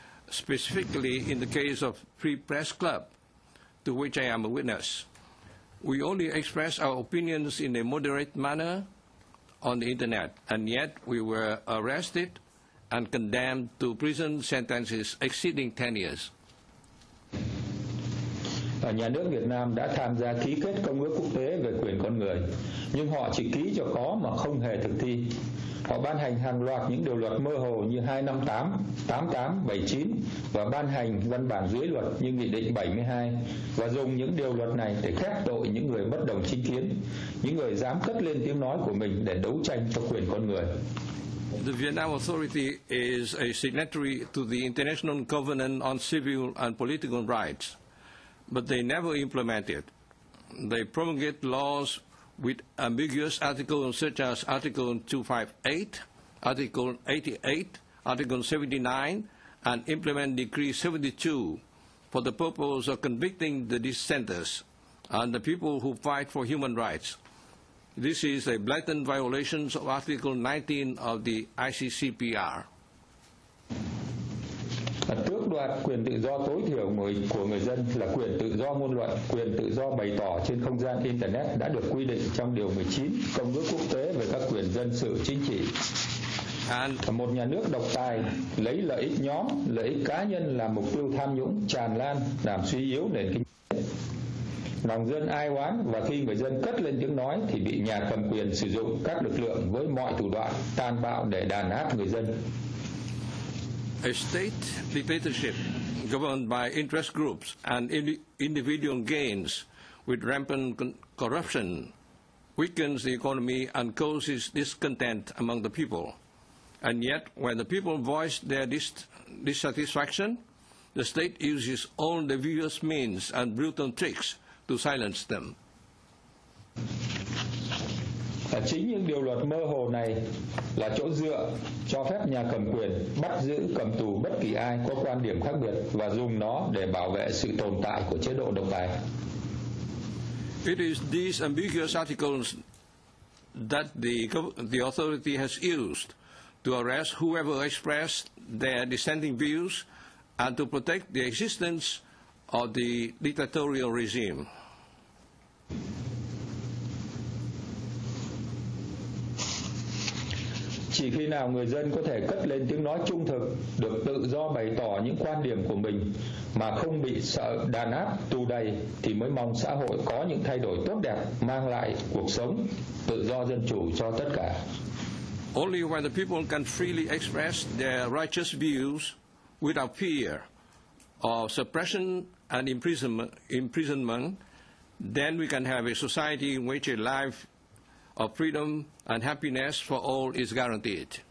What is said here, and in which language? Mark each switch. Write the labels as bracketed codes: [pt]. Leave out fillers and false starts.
[en] Specifically, in the case of Free Press Club, to which I am a witness, we only express our opinions in a moderate manner on the Internet, and yet we were arrested and condemned to prison sentences exceeding 10 years. [vi] Nhà nước Việt Nam đã tham gia ký kết Công ước Quốc tế về quyền con người, nhưng họ chỉ ký cho có mà không hề thực thi. Họ ban hành hàng loạt những điều luật mơ hồ như 258, 88, 79 và ban hành văn bản dưới luật như Nghị định 72 và dùng những điều luật này để khép tội những người bất đồng chính kiến, những người dám cất lên tiếng nói của mình để đấu tranh cho quyền con người. [en] The Vietnam Authority is a signatory to the International Covenant on Civil and Political Rights, but they never implement it. They promulgate laws with ambiguous articles such as Article 258, Article 88, Article 79, and implement Decree 72 for the purpose of convicting the dissenters and the people who fight for human rights. This is a blatant violation of Article 19 of the ICCPR. [vi] Tước đoạt quyền tự do tối thiểu của người dân là quyền tự do ngôn luận, quyền tự do bày tỏ trên không gian Internet đã được quy định trong Điều 19 Công ước Quốc tế về các quyền dân sự chính trị. Một nhà nước độc tài lấy lợi ích nhóm, lợi ích cá nhân làm mục tiêu tham nhũng tràn lan, làm suy yếu nền kinh tế. Lòng dân ai oán, và khi người dân cất lên tiếng nói thì bị nhà cầm quyền sử dụng các lực lượng với mọi thủ đoạn tàn bạo để đàn áp người dân. [en] A state dictatorship governed by interest groups and individual gains with rampant corruption weakens the economy and causes discontent among the people. And yet, when the people voice their dissatisfaction, the state uses all the various means and brutal tricks to silence them. [vi] Chính những điều luật mơ hồ này là chỗ dựa cho phép nhà cầm quyền bắt giữ cầm tù bất kỳ ai có quan điểm khác biệt và dùng nó để bảo vệ sự tồn tại của chế độ độc tài. [en] It is these ambiguous articles that the authority has used to arrest whoever expressed their dissenting views and to protect the existence of the dictatorial regime. [vi] Chỉ khi nào người dân có thể cất lên tiếng nói trung thực, được tự do bày tỏ những quan điểm của mình mà không bị sợ đàn áp, tù đày thì mới mong xã hội có những thay đổi tốt đẹp, mang lại cuộc sống, tự do dân chủ cho tất cả. [en] Only when the people can freely express their righteous views without fear of suppression and imprisonment, then we can have a society in which a life of freedom and happiness for all is guaranteed.